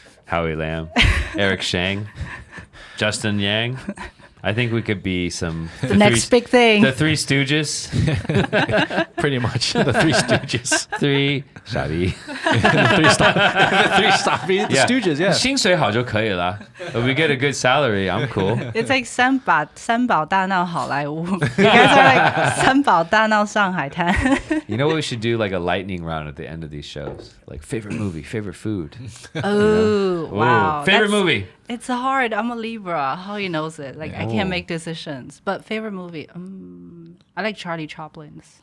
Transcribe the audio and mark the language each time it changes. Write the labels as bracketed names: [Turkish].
[English] Howie Lamb, Eric Shang, Justin Yang. I think we could be the next big thing. The Three Stooges. Pretty much the Three Stooges. Three [Chinese] 傻逼 [English] the three Stooges. The Stooges, yeah. [Chinese] 薪水好就可以了. [English] If we get a good salary, I'm cool. It's like [Chinese] 三宝大闹好莱坞. [English] You guys are like [Chinese] 三宝大闹上海滩. [English] You know what we should do? Like a lightning round at the end of these shows. Like favorite movie, favorite food. Oh, wow. Ooh, favorite movie. It's hard. I'm a Libra. Howie knows it. Like I can't make decisions. But favorite movie, I like Charlie Chaplin's.